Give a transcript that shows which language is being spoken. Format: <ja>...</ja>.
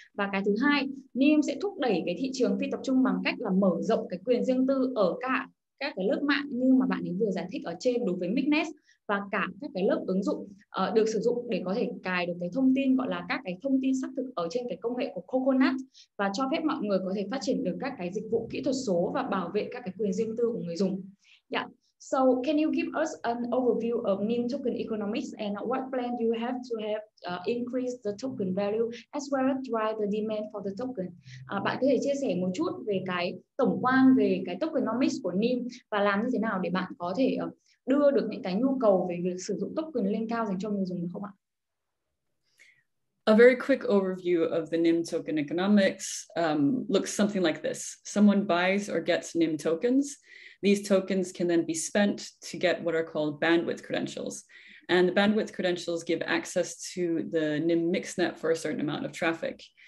<vi>Và cái thứ hai, Nim sẽ thúc đẩy cái thị trường phi tập trung bằng cách là mở rộng cái quyền riêng tư ở cả các cái lớp mạng như mà bạn ấy vừa giải thích ở trên đối với Mixnet, và cả các cái lớp ứng dụng được sử dụng để có thể cài được cái thông tin gọi là các cái thông tin xác thực ở trên cái công nghệ của Coconut, và cho phép mọi người có thể phát triển được các cái dịch vụ kỹ thuật số và bảo vệ các cái quyền riêng tư của người dùng.</vi> <en>Yeah. So can you give us an overview of Nim token economics and what plan do you have to increase the token value as well as drive the demand for the token?</en> <vi>Bạn có thể chia sẻ một chút về cái tổng quan về cái tokenomics của Nim và làm như thế nào để bạn có thể đưa được những cái nhu cầu về việc sử dụng token lên cao dành cho người dùng được không ạ?</vi> <en>A very quick overview of the Nim token economics looks something like this. Someone buys or gets Nim tokens. These tokens can then be spent to get what are called bandwidth credentials. And the bandwidth credentials give access to the Nim mixnet for a certain amount of traffic.</en>